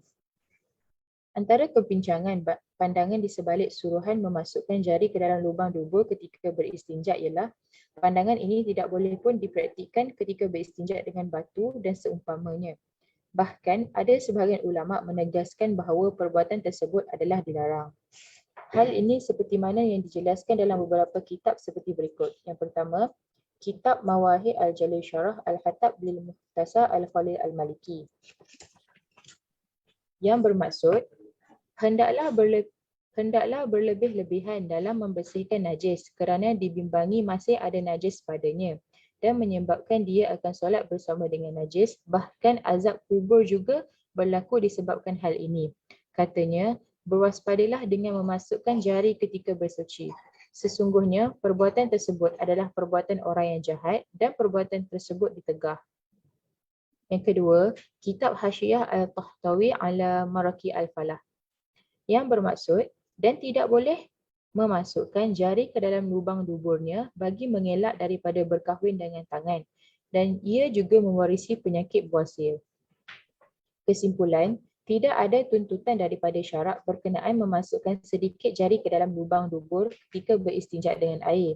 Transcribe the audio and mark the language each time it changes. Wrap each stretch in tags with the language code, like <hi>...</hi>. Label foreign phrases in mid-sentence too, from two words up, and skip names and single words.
<ms>Antara kebincangan pandangan di sebalik suruhan memasukkan jari ke dalam lubang dubur ketika beristinja ialah pandangan ini tidak boleh pun dipraktikkan ketika beristinja dengan batu dan seumpamanya. Bahkan ada sebahagian ulama menegaskan bahawa perbuatan tersebut adalah dilarang. Hal ini seperti mana yang dijelaskan dalam beberapa kitab seperti berikut. Yang pertama, Kitab Mawahib Al-Jalil Syarah Al-Hatab lil Muhtasar Al-Khalil Al-Maliki. Yang bermaksud, hendaklah berlebih-lebihan dalam membersihkan najis kerana dibimbangi masih ada najis padanya dan menyebabkan dia akan solat bersama dengan najis. Bahkan azab kubur juga berlaku disebabkan hal ini. Katanya, berwaspadalah dengan memasukkan jari ketika bersuci. Sesungguhnya perbuatan tersebut adalah perbuatan orang yang jahat dan perbuatan tersebut ditegah. Yang kedua, Kitab Hasyiah Al-Tahtawi ala Maraki Al-Falah. Yang bermaksud, dan tidak boleh memasukkan jari ke dalam lubang duburnya bagi mengelak daripada berkahwin dengan tangan, dan ia juga mewarisi penyakit buasir. Kesimpulan, tidak ada tuntutan daripada syarak berkenaan memasukkan sedikit jari ke dalam lubang dubur ketika beristinja dengan air.</ms>